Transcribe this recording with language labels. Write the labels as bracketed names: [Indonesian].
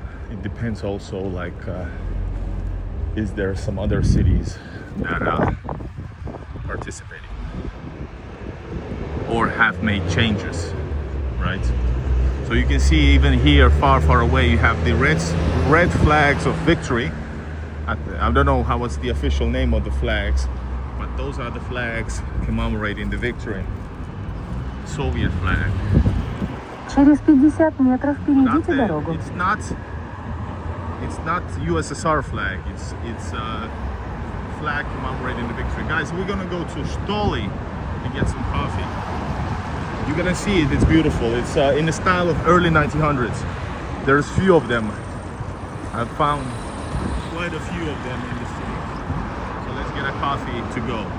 [English] It depends also, like, is there some other cities that are participating or have made changes, right? So you can see even here, far away, you have the red flags of victory. I don't know what's the official name of the flags, but those are the flags commemorating the victory. Soviet flag. [Russian] Через 50 метров перейдите дорогу. [English] It's not USSR flag. It's flag commemorating the victory. Guys, we're gonna go to Stoli and get some coffee. You're gonna see it. It's beautiful. It's in the style of early 1900s. There's few of them. I've found quite a few of them in the city. So let's get a coffee to go.